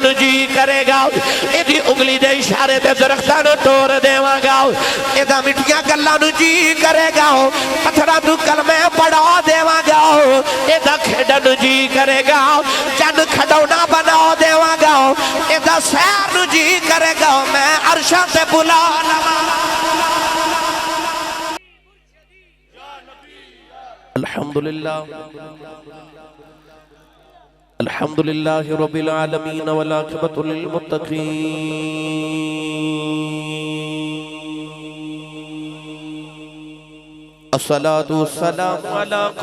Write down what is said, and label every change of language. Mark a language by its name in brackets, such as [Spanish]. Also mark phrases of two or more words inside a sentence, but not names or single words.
[Punjabi] جی کرے گا ایدی انگلی دے اشارے تے درختاں نوں توڑ دیواں گا ایدا مٹھیاں گلاں نوں جی کرے گا پتھراں نوں کلمے پڑھا دیواں گا ایدا کھیڈن نوں جی کرے گا چند کھڈونا بنا دیواں گا ایدا سیر نوں جی کرے گا میں عرشاں تے بلا لواں الحمدللہ [Arabic] الحمد لله رب العالمين والعاقبة للمتقين والصلاة والسلام على